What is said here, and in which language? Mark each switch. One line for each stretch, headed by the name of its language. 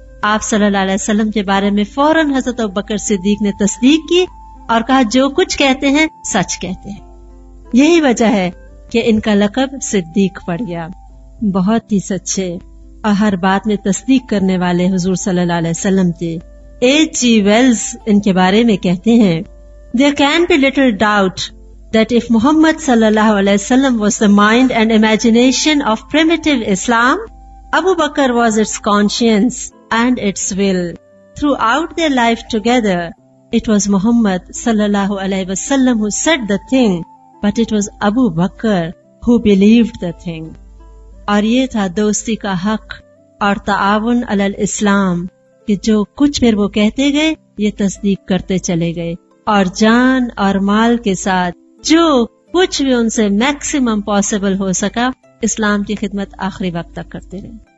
Urdu: آپ صلی اللہ علیہ وسلم کے بارے میں فوراً حضرت ابوبکر صدیق نے تصدیق کی اور کہا جو کچھ کہتے ہیں سچ کہتے ہیں. یہی وجہ ہے کہ ان کا لقب صدیق پڑ گیا. بہت ہی سچے اور ہر بات میں تصدیق کرنے والے حضور صلی اللہ علیہ وسلم تھے.
English: H.G. Wells
Urdu: ان کے بارے میں کہتے ہیں
English: There can be little doubt that if Muhammad sallallahu alaihi wasallam was the mind and imagination of primitive Islam, Abu Bakr was its conscience and its will. Throughout their life together, it was Muhammad sallallahu alaihi wasallam who said the thing, but it was Abu Bakr who believed the thing.
Urdu: اور یہ تھا دوستی کا حق اور تعاون علی الاسلام کہ جو کچھ پھر وہ کہتے گئے یہ تصدیق کرتے چلے گئے، اور جان اور مال کے ساتھ جو کچھ بھی ان سے
English: maximum possible
Urdu: ہو سکا اسلام کی خدمت آخری وقت تک کرتے رہے.